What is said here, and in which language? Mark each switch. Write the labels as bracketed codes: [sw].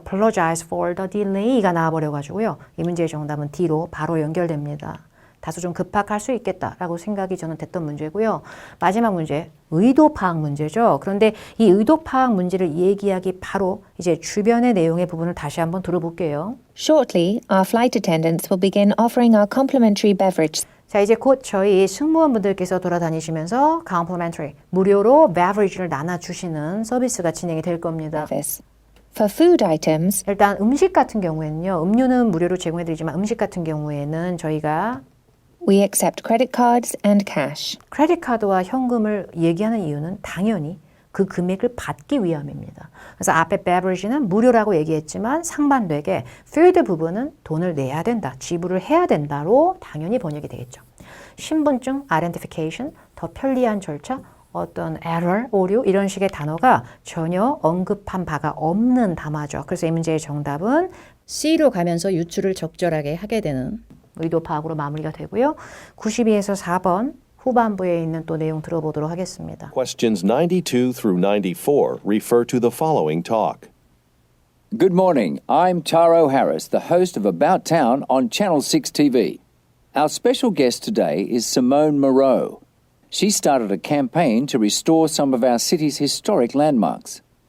[en] apologize for the delay가 [ko] 나와버려가지고요. 이 문제의 정답은 D로 바로 연결됩니다. 다소 좀 급박할 수 있겠다라고 생각이 저는 됐던 문제고요. 마지막 문제, 의도 파악 문제죠. 그런데 이 의도 파악 문제를 얘기하기 바로 이제 주변의 내용의 부분을 다시 한번 들어볼게요. [en] Shortly, our flight attendants will begin offering our complimentary beverage. [ko] 자, 이제 곧 저희 승무원분들께서 돌아다니시면서 complimentary, 무료로 beverage를 나눠주시는 서비스가 진행이 될 겁니다. [en] Service. For food items, [ko] 일단 음식 같은 경우에는요. 음료는 무료로 제공해드리지만 음식 같은 경우에는 저희가 [en] we accept credit cards and cash. [ko] 크레딧 카드와 현금을 얘기하는 이유는 당연히 그 금액을 받기 위함입니다. 그래서 앞에 beverage는 무료라고 얘기했지만 상반되게 food 부분은 돈을 내야 된다, 지불을 해야 된다로 당연히 번역이 되겠죠. 신분증, identification, 더 편리한 절차, 어떤 error, 오류 이런 식의 단어가 전혀 언급한 바가 없는 담화죠. 그래서 이 문제의 정답은 C로 가면서 유추를 적절하게 하게 되는 의도 파악으로 마무리가 되고요. 92에서 4번 후반부에 있는 또 내용 들어보도록 하겠습니다. [en] Questions 92 through 94 refer to the following talk. Good morning. I'm Taro Harris, the host of About Town on Channel 6 TV. Our special guest today is Simone Moreau. She started a campaign to restore some of our city's historic landmarks.